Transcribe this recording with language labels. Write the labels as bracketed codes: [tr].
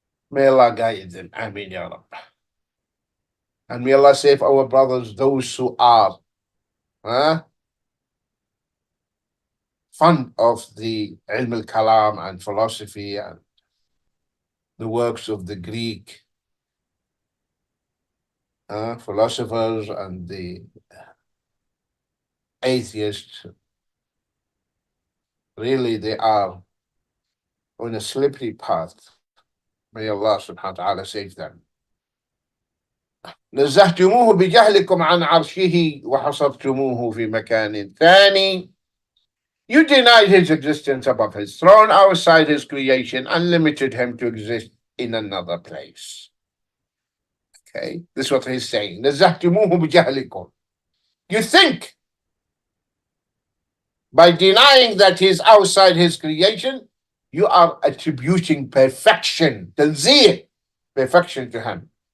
[en] May Allah guide them. Ameen Ya Rabbi. And may Allah save our brothers, those who are fond of the ilm al-kalam and philosophy and the works of the Greek philosophers and the atheists. Really, they are on a slippery path. May Allah subhanahu wa ta'ala save them. [ar] نزهتموه بجهلكم عن عرشه وحصرتموه في مكان ثاني. [en] You denied his existence above his throne, outside his creation, and limited him to exist in another place. Okay, this is what he's saying. [ar] نزهتموه بجهلكم. [en] You think by denying that he's outside his creation, you are attributing perfection, tanzih, perfection to him.